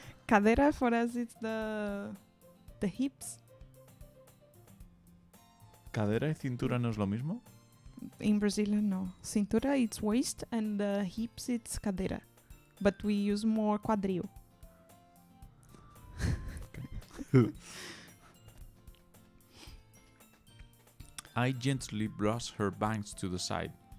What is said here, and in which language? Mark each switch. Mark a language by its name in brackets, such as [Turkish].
[English] Cadera for us it's the hips. [Spanish] ¿Cadera y cintura no es lo mismo? [English] In Brazilian, no. Cintura it's waist and hips it's cadera. But we use more quadril. I gently brush her bangs to the side.